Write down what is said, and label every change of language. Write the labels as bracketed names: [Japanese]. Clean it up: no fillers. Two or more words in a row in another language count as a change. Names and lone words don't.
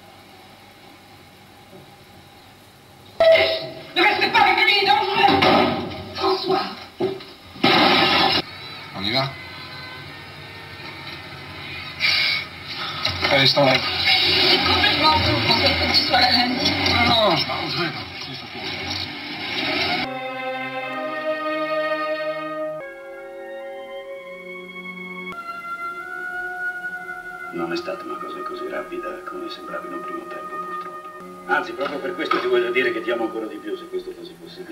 [French] Ne restez pas avec lui, il est dangereux. François! On y va? Allez, je t'enlève. C'est complètement fou, François, il faut que tu sois là lundi. Non, je m'arrangerai. [Italian] Non è stata una cosa così rapida come sembrava in un primo tempo, purtroppo. Anzi, proprio per questo ti voglio dire che ti amo ancora di più, se questo fosse possibile.